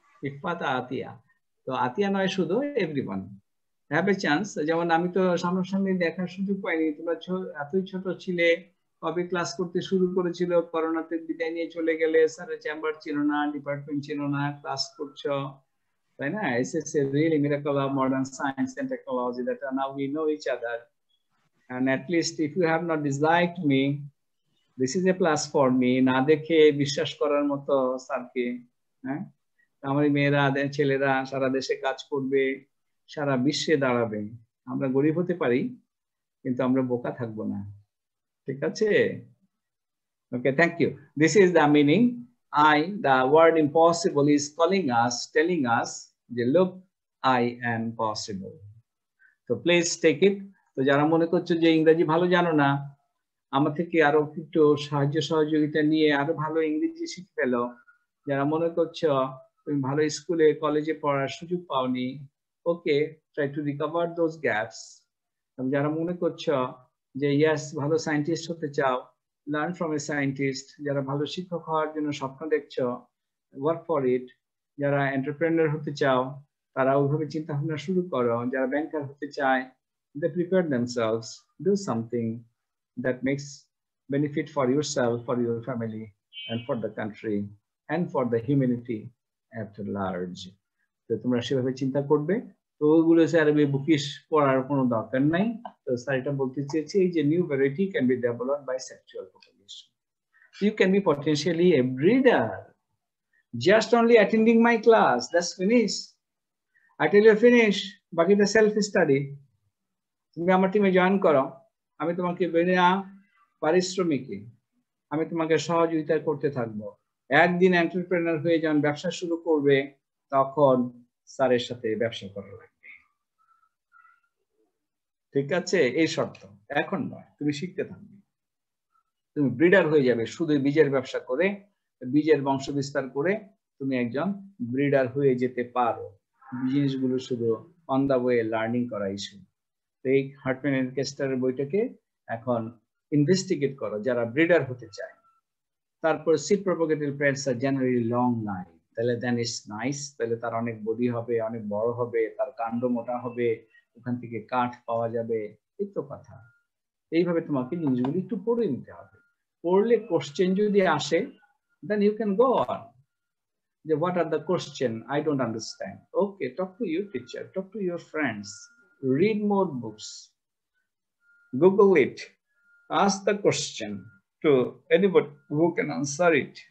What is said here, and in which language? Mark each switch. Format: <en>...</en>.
<bn>ইফাত আতিয়া, তো আতিয়া নয় শুধু,</bn> <en>Everyone have a chance.</en> <bn>যেমন আমি তো সামনাসামনি দেখার সুযোগ পাইনি, তোমরা এতই ছোট ছিলে, কবে ক্লাস করতে শুরু করেছিল, করোনাতে বিদায় নিয়ে চলে গেলে, স্যারের চেম্বার ছিল না, ডিপার্টমেন্ট ছিল না, ক্লাস করছো, তাই না?</bn> <en>It's a really miracle of modern science and technology that now we know each other, and at least if you have not disliked me, this is a plus for me.</en> <bn>না দেখে বিশ্বাস করার মতো স্যারকে, হ্যাঁ, আমার মেয়েরা ছেলেরা সারা দেশে কাজ করবে, সারা বিশ্বে দাঁড়াবে। আমরা গরিব হতে পারি, কিন্তু আমরা বোকা থাকবো না, ঠিক আছে?</bn> <en>Okay, thank you. This is the meaning. The word impossible is calling us, telling us, look, I am possible. So please take it.</en> <bn>তো যারা মনে করছো যে ইংরেজি ভালো জানো না, আমার থেকে আরো একটু সাহায্য সহযোগিতা নিয়ে আরো ভালো ইংরেজি শিখে ফেলো। যারা মনে করছো তুমি ভালো স্কুলে কলেজে পড়ার সুযোগ পাওনি, ওকে,</bn> <en>Try to recover those gaps.</en> <bn>যারা মনে করছো যে ইয়েস ভালো সায়েন্টিস্ট হতে চাও,</bn> <en>Learn from a scientist.</en> <bn>যারা ভালো শিক্ষক হওয়ার জন্য স্বপ্ন দেখছো,</bn> <en>Work for it.</en> <bn>যারা এন্টারপ্রেনার হতে চাও, তারা ওইভাবে চিন্তা ভাবনা শুরু করো। যারা ব্যাংকার হতে চায়,</bn> <en>they prepare themselves, do something that makes benefit for yourself, for your family, and for the country, and for the humanity at large.</en> <bn>তো তোমরা সেভাবে চিন্তা করবে। তো ওইগুলো স্যার বুকিশ পড়ার কোনো দরকার নাই। তো স্যার এটা বলতে চেয়েছি যে</bn> <en>New variety can be developed by sexual propagation. You can be potentially a breeder. Just only attending my class, that's finished. I tell you finish, but it's a self-study.</en> <bn>তুমি আমার টিমে জয়েন করো, আমি তোমাকে বিনা পারিশ্রমিকে আমি তোমাকে সহযোগিতা করতে থাকবো। একদিন এন্টারপ্রেনার হয়ে যখন ব্যবসা শুরু করবে তখন স্যারের সাথে ব্যবসা করা লাগবে। ঠিক আছে, এই শর্ত, এখন নয়, তুমি শিখতে থাকবে। তুমি ব্রিডার হয়ে যাবে, শুধু বীজের ব্যবসা করে, বীজের বংশ বিস্তার করে তুমি একজন ব্রিডার হয়ে যেতে পারো। জিনিসগুলো শুধু অন দা ওয়ে লার্নিং করা ইস্যু। এই হার্টম্যান এন্ড কেস্টারের বইটাকে এখন ইনভেস্টিগেট করো যারা ব্রিডার হতে চায়। তারপর</bn> <en>seed propagated plants আর generally long life,</en> <bn>তাহলে</bn> <en>then it's nice,</en> <bn>তাহলে তার অনেক বডি হবে, অনেক বড় হবে, তার কাণ্ড মোটা হবে, ওখান থেকে কাঠ পাওয়া যাবে, এই তো কথা। এইভাবে তোমাকে জিনিসগুলি একটু পড়ে নিতে হবে। পড়লে কোশ্চেন যদি আসে,</bn> <en>then you can go on. What are the question? I don't understand. Okay, talk to your teacher, talk to your friends, read more books, Google it, ask the question to anybody who can answer it.</en>